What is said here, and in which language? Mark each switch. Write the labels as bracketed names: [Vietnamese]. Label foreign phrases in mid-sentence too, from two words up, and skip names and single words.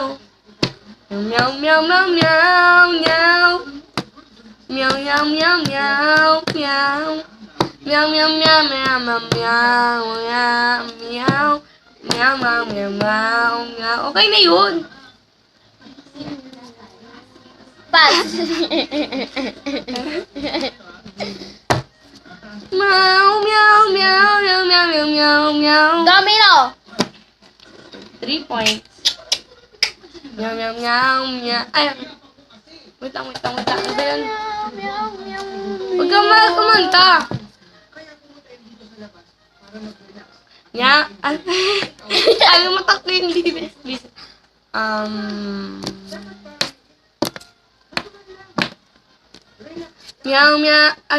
[Filipino] Meow, meow, meow, meow, meow. Meow, meow, meow, meow, meow. Meow, meow, meow, meow, meow, meow, meow, meow. Meow, meow, meow, meow, meow. Okay na yun. Pass. Meow, meow, meow, meow, meow, meow, meow, meow. Domino. 3 points. Meow, meow, meow, meow. Ay, wait lang. Ano ba yun? Huwag kang kumanta. Ayaw matakbo yung libis. Meow, meow. Ay,